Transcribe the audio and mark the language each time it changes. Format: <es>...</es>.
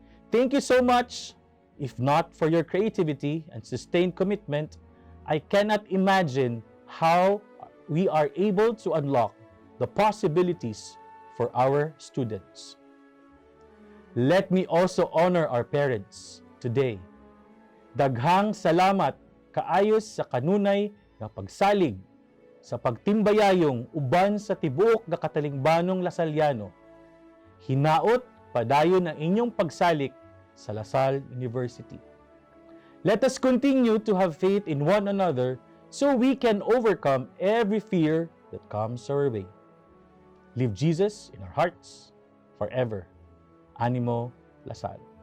<en>Thank you so much. If not for your creativity and sustained commitment, I cannot imagine how we are able to unlock the possibilities for our students. Let me also honor our parents today.</en> <ceb>Daghang salamat kaayos sa kanunay nga pagsalig sa pagtimbayayong uban sa tibuok nga katalingbanong Lasalliano. Hinaot padayon ang inyong pagsalik sa Lasal University.</ceb> <en>Let us continue to have faith in one another so we can overcome every fear that comes our way. Leave Jesus in our hearts forever. Animo Lasal.</en>